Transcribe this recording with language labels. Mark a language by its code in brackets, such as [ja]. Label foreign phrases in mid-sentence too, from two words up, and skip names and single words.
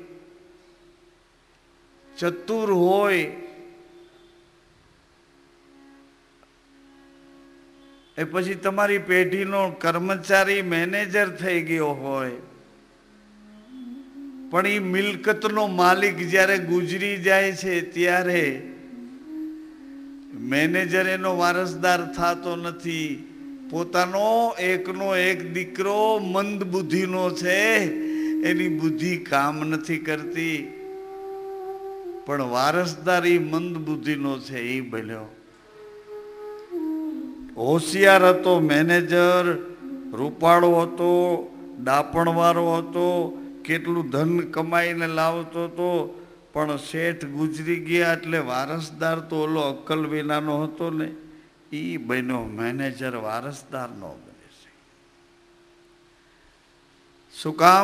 [gu] ચતુર હોય, એ પછી તમારી પેઢીનો કર્મચારી મેનેજર થઈ ગયો હોય, પણ ઈ મિલકતનો માલિક જ્યારે ગુજરી જાય છે ત્યારે મેનેજર એનો વારસદાર થાતો નથી. પોતાનો એકનો એક દીકરો મંદ બુદ્ધિનો છે, એની બુદ્ધિ કામ નથી કરતી, પણ વારસદાર ઈ મંદ બુદ્ધિનો છે ઈ બન્યો. હોશિયાર હતો મેનેજર, રૂપાળો હતો, ડહાપણવાળો હતો, કેટલું ધન કમાઈને લાવતો હતો, પણ શેઠ ગુજરી ગયા એટલે વારસદાર તો ઓલો અક્કલ વિનાનો હતો ને, એ બન્યો મેનેજર, વારસદાર નો બને છે. શું કામ?